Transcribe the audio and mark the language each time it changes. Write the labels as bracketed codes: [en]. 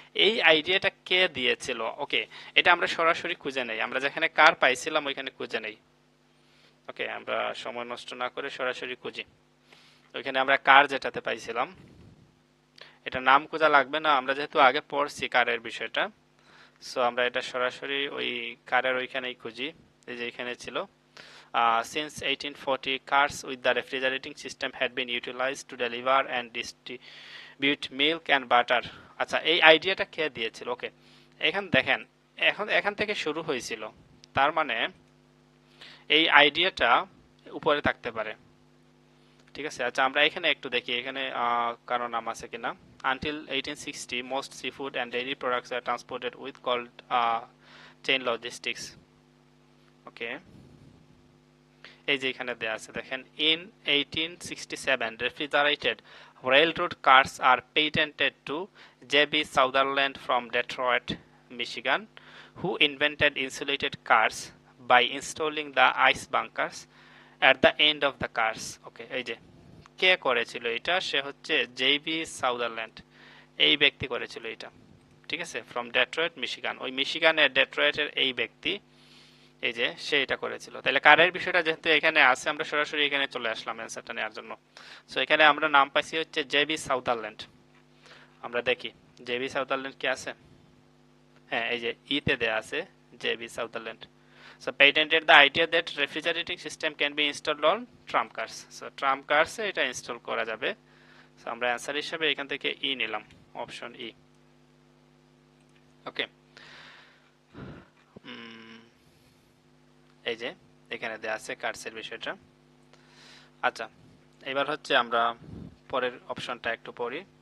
[bn] এই আইডিয়াটা কে দিয়েছিল? ওকে, এটা আমরা সরাসরি খুঁজে নেই, আমরা যেখানে কার পাইছিলাম ওইখানে খুঁজে নেই। ওকে, আমরা সময় নষ্ট না করে সরাসরি খুঁজি। ওইখানে আমরা কার যেটাতে পাইছিলাম, এটা নাম খোঁজা লাগবে না, আমরা যেহেতু আগে পড়ছি কারের বিষয়টা, সো আমরা এটা সরাসরি ওই কারের ওইখানেই খুঁজি। এই যে এখানে ছিল, [en] since 1840 cars with the refrigerating system had been utilized to deliver and distribute milk and butter. [bn] আচ্ছা, এই আইডিয়াটা কে দিয়েছিল? ওকে, এখান দেখেন, এখান থেকে শুরু হয়েছিল, তার মানে এই আইডিয়াটা উপরে থাকতে পারে। ঠিক আছে, আচ্ছা আমরা এখানে একটু দেখি, এখানে কারো নাম আছে কিনা। [en] Until 1860, most seafood and dairy products are transported with called chain logistics. [bn] ওকে, এই যে এখানে দেয়া আছে দেখেন, [en] in 1867 refrigerated railroad cars are patented to J.B. Sutherland from Detroit, Michigan, who invented insulated cars by installing the ice bunkers at the end of the cars. [bn] ওকে, এই যে কে করেছিল এটা, সে হচ্ছে জেবি সাউদারল্যান্ড, এই ব্যক্তি করেছিল এটা। ঠিক আছে, ফ্রম ডেট্রয়েট মিশিগান, ওই মিশিগানের ডেট্রয়েটের এই ব্যক্তি, এই যে সে এটা করেছিল। তাহলে কারের বিষয়টা যেহেতু এখানে আছে, আমরা সরাসরি এখানে চলে আসলাম অ্যান্সারটা নেওয়ার জন্য। সো এখানে আমরা নাম পাইছি হচ্ছে জেবি সাউদারল্যান্ড। আমরা দেখি জেবি সাউদারল্যান্ড কি আছে। হ্যাঁ, এই যে ইতে দেয়া আছে JB সাউদারল্যান্ড। [en] So patented the idea that refrigerating system can be installed on tram cars. So tram cars [bn] এ এটা ইনস্টল করা যাবে। So আমরা অ্যান্সার হিসেবে এখান থেকে ই নিলাম, অপশন ই। ওকে, এই যে এখানে দেয়া আছে কার্সের বিষয়টা। আচ্ছা, এবার হচ্ছে আমরা পরের অপশনটা একটু পড়ি।